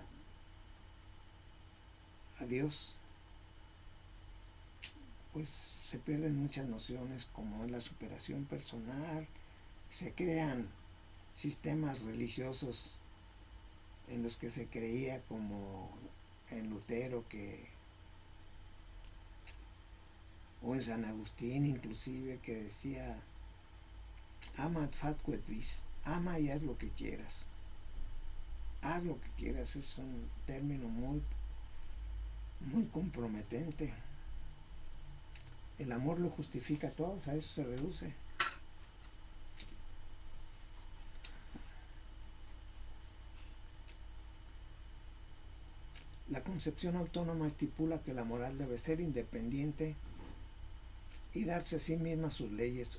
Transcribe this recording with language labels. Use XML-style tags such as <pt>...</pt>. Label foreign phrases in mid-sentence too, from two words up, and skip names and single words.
<es>a Dios, pues se pierden muchas nociones como es la superación personal, se crean sistemas religiosos en los que se creía, como en Lutero, o en San Agustín inclusive, que decía:</es> <la>ama ad factuet vis,</la> <es>ama y haz lo que quieras. Haz lo que quieras es un término muy comprometente. El amor lo justifica todo, a eso se reduce. La concepción autónoma estipula que la moral debe ser independiente y darse a sí misma sus leyes.</es>